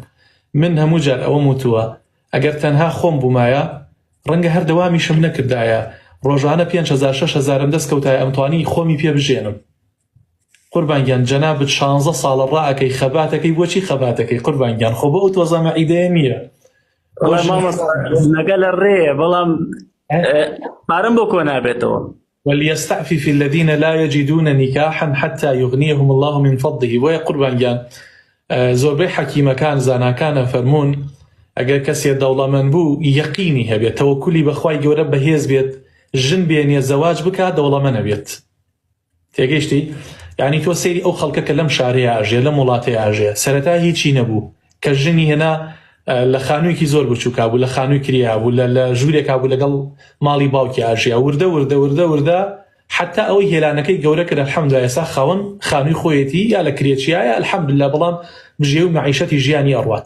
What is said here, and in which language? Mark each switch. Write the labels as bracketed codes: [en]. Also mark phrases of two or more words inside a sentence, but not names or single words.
[ckb] من هەموو جار ئەوەم وتووە ئەگەر تەنها خۆم بوومایە ڕەنگە هەر دەوامیشم نەکردایە ڕۆژانە 5,000 6,000 دەست کەوتایە ئەمتوانی خۆمی پێ بژێنم. قوربانگیان جەنابەت 16 ساڵە ڕائەکەی خەباتەکەی بۆچی خەباتەکەی قوربانگیان خۆ بە ئەو تۆزە مەعیدەیە نییە نەگە لە ڕێیە بەڵام پارەم بۆ کۆ نابێتەوە. [ar] وليستعفف الذين لا يجدون نكاحا حتى يغنيهم الله من فضله. [ckb] ويا قوربانگیان زۆربەی حەکیمەکان زاناکانە فەرموون ئەگەر کەسێ دەوڵەمەند بوو یەقینی هەبێت تەوەکولی بەخوای گەورە بەهێز بێت ژن بێنێ زەواج بکات دەوڵەمەند نەبێت. تێگەیشتی؟ یعنی تۆ سەیری ئەو خەڵکە کە لەم شارەیە ئاژێ لەم وڵاتەیە ئاژێ سەرەتا هیچی نەبوو کە ژنی هێنا لە خانوویەکی زۆر بچووکا بوو لە خانووی کریا بوو لە ژوورێکا بوو لەگەڵ ماڵی باوکی ئاژیا وردە وردە وردە وردە حتا ئەوەی هێلانەکەی گەورە کرد الحەمدولایە ئێستا خاوەن خانووی خۆیەتی یا لە کرێچیایە الحەمدوللا بەڵام بژێ و مەعیشەتی ژیانی ئەڕوات.